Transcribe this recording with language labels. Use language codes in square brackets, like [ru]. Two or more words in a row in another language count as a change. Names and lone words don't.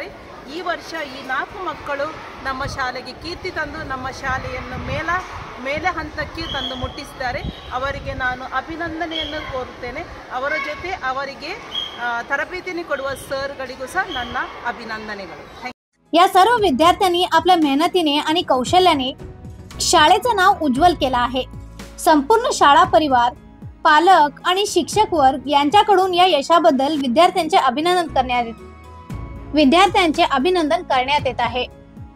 [kn] ಈ ವರ್ಷ ಈ 4 ಮಕ್ಕಳು ನಮ್ಮ ಶಾಲೆಗೆ ಕೀರ್ತಿ ತಂದು ನಮ್ಮ ಶಾಲೆಯನ್ನು ಮೇಲೆ ಹಂತಕ್ಕೆ ತಂದು ಮುಟ್ಟಿಸಿದ್ದಾರೆ। ಅವರಿಗೆ ನಾನು ಅಭಿನಂದನೆಯನ್ನು ಕೋರುತ್ತೇನೆ। ಅವರ ಜೊತೆ ಅವರಿಗೆ ತರಬೇತಿಯನ್ನು ಕೊಡುವ ಸರ್ಗಳಿಗೂ ಸಹ ನನ್ನ अभिनंदनेಗಳು। [mr] या सर्व विद्यार्थ्यांनी आपल्या मेहनतीने आणि कौशल्याने शाळेचं नाव उज्ज्वल केलं आहे। संपूर्ण शाळा परिवार, पालक आणि शिक्षक वर्ग यांच्याकडून या यशाबद्दल विद्यार्थ्यांचे अभिनंदन करण्यात येत आहे।